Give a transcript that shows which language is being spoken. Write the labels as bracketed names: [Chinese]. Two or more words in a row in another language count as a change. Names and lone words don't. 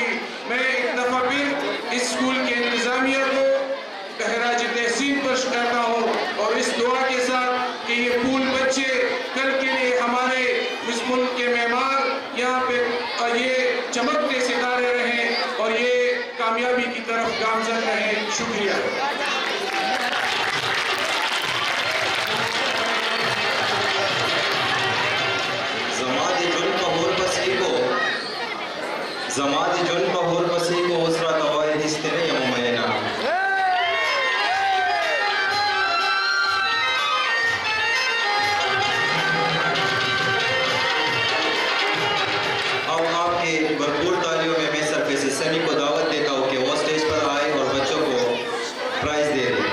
[Urdu] میں ایک دفعہ پھر اس اسکول کے انتظامیہ کو خراج تحسین پیش کرتا ہوں اور اس دعا کے ساتھ کہ یہ پھول بچے کل کے لیے ہمارے اس ملک کے مہمان یہاں پہ یہ چمکتے ستارے رہیں اور یہ کامیابی کی طرف گامزن رہیں. شکریہ. Zamadi jun pahur pasiko usra tawai histine yamumayna. اب آپکے بھرپور تالیوں میں میں سرفیس سمی کو دعوت دیتا ہوں کہ وہ اسٹیج پر آئے اور بچوں کو پرائز دے دیں.